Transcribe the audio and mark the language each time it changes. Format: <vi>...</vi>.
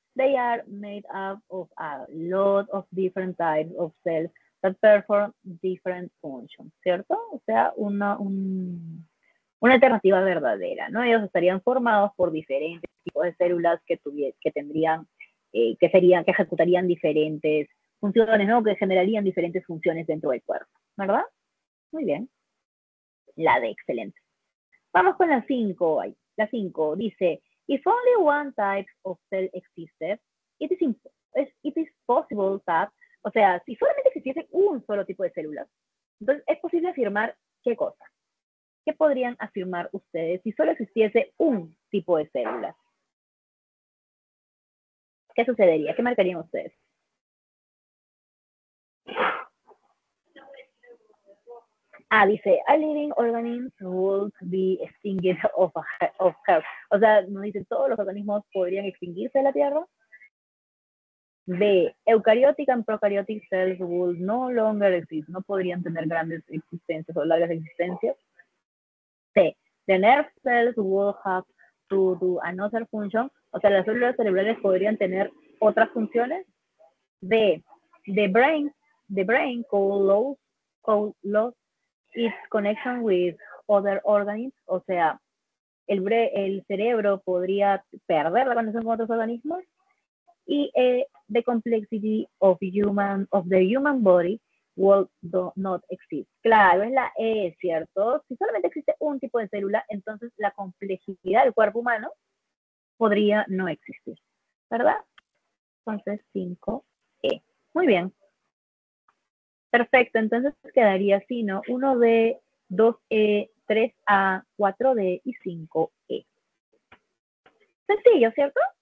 <en>They are made up of a lot of different types of cells that perform different functions,</en> <es>¿cierto? O sea, una alternativa verdadera, ¿no? Ellos estarían formados por diferentes tipos de células que tendrían, que ejecutarían diferentes funciones, ¿no? Que generarían diferentes funciones dentro del cuerpo, ¿verdad? Muy bien. La D, excelente. Vamos con la 5. La 5 dice,</es> <en>if only one type of cell existed, it is possible that,</en> <es>o sea, si solamente existiese un solo tipo de células, entonces es posible afirmar qué cosa. ¿Qué podrían afirmar ustedes si solo existiese un tipo de células? ¿Qué sucedería? ¿Qué marcarían ustedes? Dice,</es> <en>a living organism would be extinguished of health.</en> <es>O sea, nos dice, todos los organismos podrían extinguirse de la Tierra.</es> <en>B, eukaryotic and prokaryotic cells would no longer exist.</en> <es>No podrían tener grandes existencias o largas existencias.</es> <en>C, the nerve cells would have to do another function.</en> <es>O sea, las células cerebrales podrían tener otras funciones.</es> <en>D, the brain could lose its connection with other organisms.</en> <es>O sea, el cerebro podría perder la conexión con otros organismos. Y</es> <en>the complexity of the human body will not exist.</en> <es>Claro, es la E, ¿cierto? Si solamente existe un tipo de célula, entonces la complejidad del cuerpo humano podría no existir, ¿verdad? Entonces, 5E. Muy bien. Perfecto, entonces quedaría así, ¿no? 1D, 2E, 3A, 4D y 5E. Sencillo, ¿cierto?</es>